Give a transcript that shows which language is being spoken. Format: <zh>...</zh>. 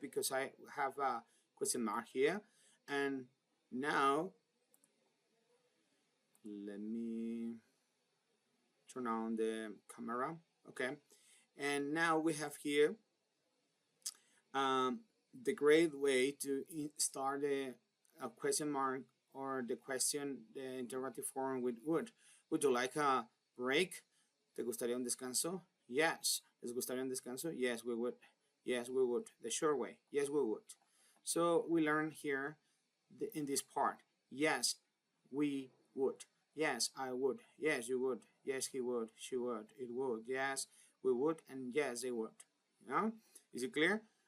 <en>Because I have a question mark here. And now let me turn on the camera. Okay. And now we have here the great way to start a question mark or the question, the interrogative form with would. Would you like a break?</en> <es>¿Te gustaría un descanso? Yes. ¿Les gustaría un descanso?</es> <en>Yes, we would. Yes, we would. The short way. Yes, we would. So we learn here in this part. Yes, we would. Yes, I would. Yes, you would. Yes, he would. She would. It would. Yes, we would. And yes, they would. Yeah? Is it clear?</en>